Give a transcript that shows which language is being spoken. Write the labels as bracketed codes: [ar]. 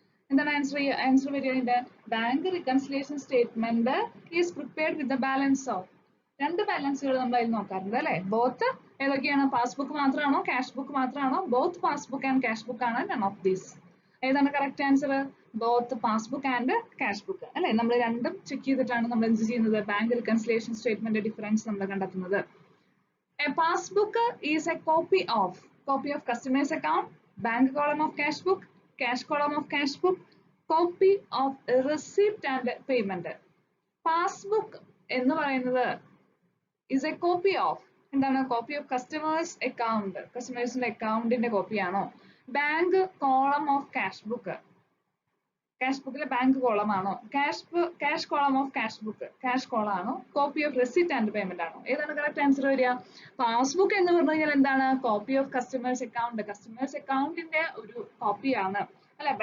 [ml] എന്താണ് ആൻസർ വരിക? Bank reconciliation statement is prepared with the balance of, രണ്ട് ബാലൻസുകൾ നമ്മൾ അതിൽ നോക്കാറുണ്ട് അല്ലെ. ബോത്ത് ഏതൊക്കെയാണ്? പാസ്ബുക്ക് മാത്രമാണോ, ക്യാഷ് ബുക്ക് മാത്രമാണോ? Both passbook and cash book ആണ്, നൺ ഓഫ് ദീസ്. ഏതാണ് correct answer? Both passbook and cash book അല്ലെ. നമ്മൾ രണ്ടും ചെക്ക് ചെയ്തിട്ടാണ് നമ്മൾ എന്ത് ചെയ്യുന്നത്? ബാങ്ക് റിക്കൺസിലിയേഷൻ സ്റ്റേറ്റ്മെന്റ് ഡിഫറൻസ് നമ്മൾ കണ്ടെത്തുന്നത്. [en] A passbook is a copy of customer's account, bank column of cash book, cash column of cash book, copy of receipt and payment. [ml] Passbook എന്ന് പറയുന്നത് [en] is a copy of, [ml] എന്താണ്? Copy of customers account, കസ്റ്റമേഴ്സിന്റെ അക്കൗണ്ടിന്റെ കോപ്പിയാണോ? Bank column of cash book, cash ബുക്കിലെ bank column ആണോ? Cash column of cash book, cash column ആണോ? Copy of receipt and payment ആണോ? ഏതാണ് correct answer വരിക? പാസ്ബുക്ക് എന്ന് പറഞ്ഞു കഴിഞ്ഞാൽ എന്താണ്? Copy of customers account, customers അക്കൗണ്ടിന്റെ ഒരു കോപ്പിയാണ് അല്ലെ.